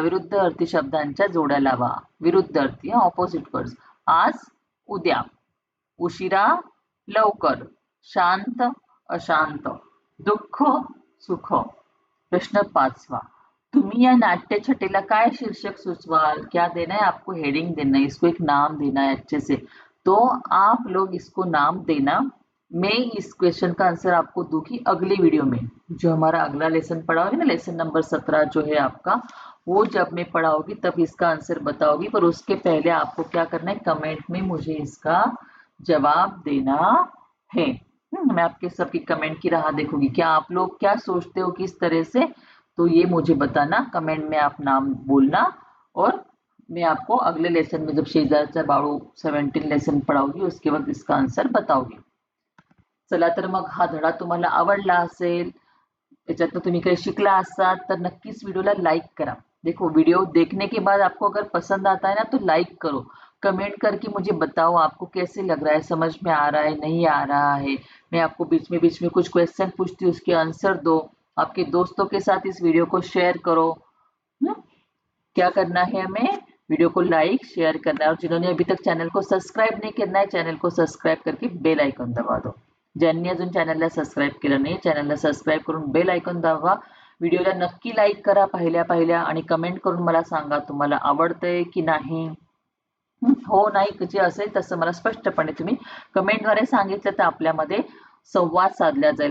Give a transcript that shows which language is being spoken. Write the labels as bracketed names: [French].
[Marathi] विरुद्ध अर्थी शब्दांच्या जोड्या लावा. विरुद्ध अर्थी, ऑपोजिट वर्ड्स. आज, उद्या. उशिरा, लवकर. शांत, अशांत. दुःख, सुख. प्रश्न 5. तुम्ही या नाट्य छटेला काय शीर्षक सुचवाल? [Hindi] क्या देना है आपको? हेडिंग देना है, इसको एक नाम देना है अच्छे से. तो आप लोग इसको नाम देना. मैं इस क्वेश्चन का आंसर आपको दूंगी अगले वीडियो में. जो हमारा अगला लेसन पढ़ाओगे ना, लेसन नंबर 17 जो है आपका, वो जब मैं पढ़ाऊंगी तब इसका आंसर बताओगी. पर उसके पहले आपको क्या करना है, कमेंट में मुझे इसका जवाब देना है. मैं आपके सबकी कमेंट की राह देखूंगी. क्या आप लोग क्या सोचते हो किस तरह से, तो ये मुझे बताना. कमेंट में आप नाम बोलना और मैं आपको अगले लेसन में जब शेजारचा बाळू 17 लेसन पढ़ाऊंगी उसके वक्त इसका आंसर बताऊंगी. [Marathi] चला तर मग हा धडा तुम्हाला आवडला असेल, त्याच्यातनं तुम्ही काही शिकला असाल तर नक्कीच वीडियोला लाइक करा. [Hindi] देखो, वीडियो देखने के बाद आपको अगर पसंद आता है ना तो लाइक करो, कमेंट करके मुझे बताओ आपको कैसे लग रहा है, समझ में आ रहा है, नहीं आ रहा है. मैं आपको बीच में कुछ क्वेश्चन पूछती हूँ, उसके आंसर दो. आपके दोस्तों के साथ इस वीडियो को शेयर करो. क्या करना है हमें? वीडियो को लाइक शेयर करना है. और जिन्होंने अभी तक चॅनल को सबस्क्राईब नाही करना है, चॅनल को सबस्क्राईब करके बेल आयकॉन दबा दो. [Marathi] ज्यांनी अजून चॅनलला सबस्क्राईब केलं नाही, चॅनलला सबस्क्राईब करून बेल आयकॉन दाबा. व्हिडिओला नक्की लाईक करा पहिल्या आणि कमेंट करून मला सांगा तुम्हाला आवडतंय की नाही. हो नाही जे असेल तसं मला स्पष्टपणे तुम्ही कमेंटद्वारे सांगितलं तर आपल्यामध्ये संवाद साधला जाईल.